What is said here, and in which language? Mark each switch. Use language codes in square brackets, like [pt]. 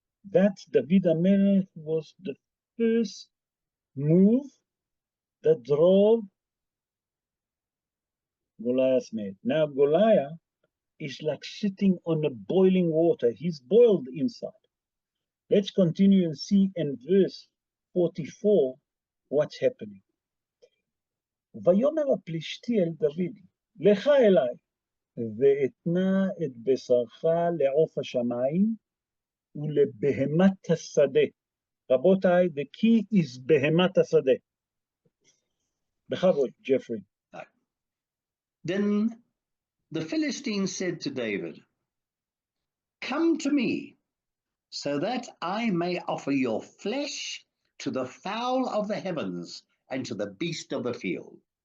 [en] That David HaMelech was the first move that drove Goliath made. Now Goliath is like sitting on a boiling water. He's boiled inside. Let's continue and see in verse 44 what's happening. [he] ויאמר הפלישתי אל דוד, לך אליי, ואתנה את בשרך לעוף השמיים ולבהמת השדה. רבותיי, [en] the key is [he] בהמת השדה. בכבוד, Jeffrey. [en] Then the Philistine said to David, come to me, so that I may offer your flesh to the fowl of the heavens and to the beast of the field.